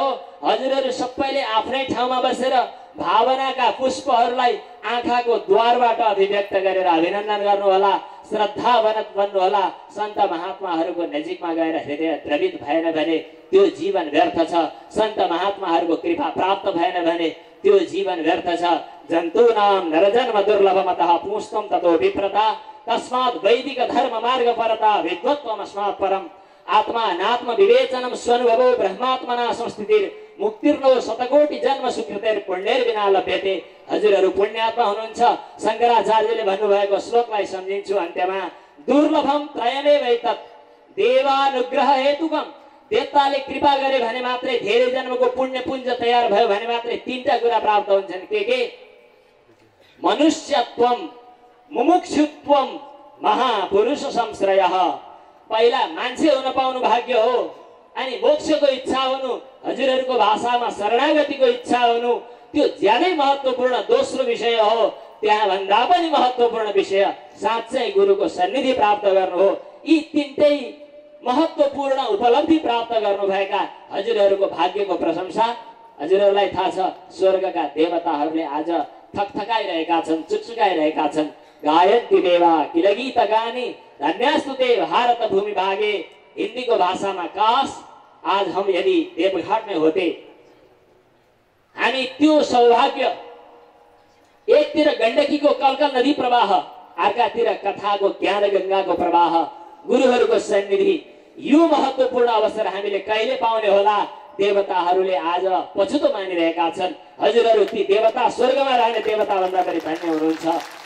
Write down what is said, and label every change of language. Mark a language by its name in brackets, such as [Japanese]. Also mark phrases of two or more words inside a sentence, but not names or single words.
[Nepali] हजुरहरू सबैले आफ्नै ठाउँमा बसेर भावनाका पुष्पहरूलाई आँखाको द्वारबाट अभिव्यक्त गरेर अभिनन्दन गर्नुहोला, श्रद्धावनत बन्नुहोला। सन्त महात्माहरूको नजिकमा गएर हृदय द्रवित भएन भने त्यो जीवन व्यर्थ छ। सन्त महात्माहरूको कृपा प्राप्त भएन भने त्यो जीवन व्यर्थ छ। [Sanskrit] जन्तूनां नरजन्म दुर्लभमतः पुंस्त्वं ततो विप्रता तस्मात् वैदिक धर्म मार्ग परता विद्वत्वम् अस्मात् परम् आत्मा नात्म विवेचनम स्वनुभवो ब्रह्मात्मना संस्थितिर मुक्तिर्नो शतकोटि जन्म सुकृतेर पुण्येर बिना लभ्यते। [Nepali] हजुरहरू पुण्यात्मा हुनुहुन्छ। शंकराचार्यले भन्नुभएको श्लोकलाई सम्झिन्छु अन्त्यमा, [Sanskrit] दुर्लभम त्रयमेव एतत् देवानुग्रह हेतुकम। [Nepali] देवताले कृपा गरे भने मात्रै धेरै जन्मको पुण्य पुञ्ज तयार भयो भने मात्रै तीनटा कुरा प्राप्त हुन्छन्। के? [Sanskrit] मनुष्यत्वम, मुमुक्षुत्वम, महापुरुष संश्रयः। [Nepali] पहिला मान्छे हुन पाउनु भाग्य हो, अनि मोक्षको इच्छा हुनु, हजुरहरूको भाषामा शरणागतिको इच्छा हुनु, त्यो ज्यादै महत्त्वपूर्ण दोस्रो विषय हो। त्यहाँ भन्दा पनि महत्त्वपूर्ण विषय साँच्चै गुरुको सन्निधि प्राप्त गर्नु हो। यी तीनटै महत्त्वपूर्ण उपलब्धि प्राप्त गर्नुभएका हजुरहरूको भाग्यको प्रशंसा हजुरहरूलाई थाहा छ। स्वर्गका देवताहरूले आज थकथकाइरहेका छन्, चुकचुकाइरहेका छन्। [Sanskrit] गायन्ति देवा किल गीत गानी धन्यास्तु ते भारत भूमि भागे। [Hindi] हिंदी को भाषा में काश आज हम यदि देवघाट में होते, [Nepali] हामी त्यो सौभाग्य, एकतिर गण्डकी को कलकल नदी प्रवाह, अर्कातिर कथा को ज्ञान गंगा को प्रवाह, गुरुहरूको सन्निधि, यो महत्त्वपूर्ण अवसर हामीले कहिले पाउने होला। देवताहरूले आज पछुतो मानिरहेका छन्। हजुरहरू ती देवता, स्वर्गमा रहने देवता भन्दा पनि धन्य हुनुहुन्छ।